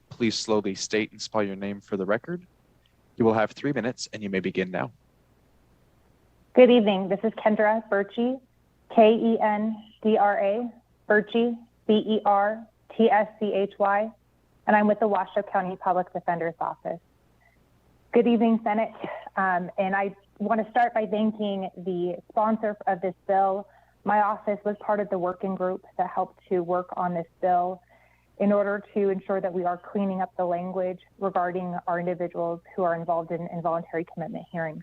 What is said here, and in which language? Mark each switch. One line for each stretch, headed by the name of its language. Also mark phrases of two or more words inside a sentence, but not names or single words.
English: Please slowly state and spell your name for the record. You will have 3 minutes and you may begin now. Good evening. This is Kendra Birchie, K-E-N-D-R-A, Birchie, B-E-R-T-S-C-H-Y, and I'm with the Washoe County Public Defender's Office. Good evening, Senate. And I want to start by thanking the sponsor of this bill. My office was part of the working group that helped to work on this bill in order to ensure that we are cleaning up the language regarding our individuals who are involved in involuntary commitment hearings.